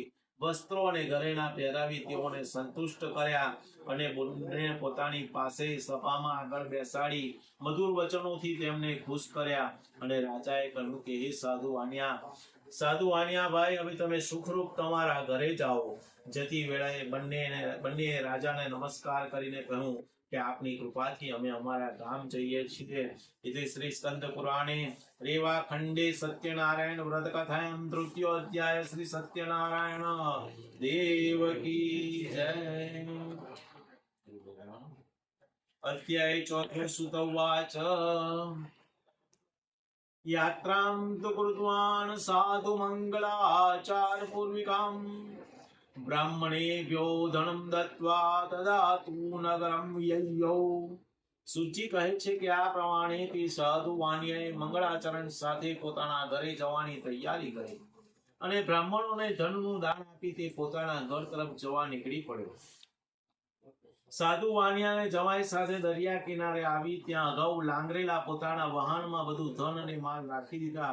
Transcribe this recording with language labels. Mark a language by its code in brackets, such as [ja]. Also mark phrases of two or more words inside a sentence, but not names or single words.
[gu] વસ્ત્રો અને ઘરેણા પહેરાવી તેઓને સંતુષ્ટ કર્યા અને બંને પોતાની પાસે સભામાં આગળ બેસાડી મધુર વચનોથી તેમને ખુશ કર્યા. અને રાજાએ કહ્યું કે હે સાધુ વાણિયા ભાઈ, હવે તમે સુખરૂપ તમારા ઘરે જાઓ. જતી વેળાએ બંને રાજાને નમસ્કાર કરીને કહ્યું કે આપની કૃપાથી અમે અમારા ગામ જઈએ છીએ. [sa] इति श्री स्कंद पुराणे रेवा खंडे सत्यनारायण व्रत कथायां तृतीयो अध्याय [hi] श्री सत्यनारायण देव की जय. [sa] अध्याय चौथे सुतवाच यात्रां तु कृतवान् साधु मंगलाचार पूर्विकां ब्राह्मणेभ्यो धनं दत्त्वा तदातु नगरं ययौ. [gu] સૂચિ કહે છે કે આ પ્રમાણે તે સાધુ વાણિયાએ મંગળાચરણ સાથે પોતાના ઘરે જવાની તૈયારી કરી અને બ્રાહ્મણોને ધનનું દાન આપી તે પોતાના ઘર તરફ જવા નીકળી પડ્યો. સાધુ વાણિયાને જમાઈ સાથે દરિયા કિનારે આવી ત્યાં અગાઉ લાંગરેલા પોતાના વહાણમાં બધું ધન અને માલ રાખી દીધા.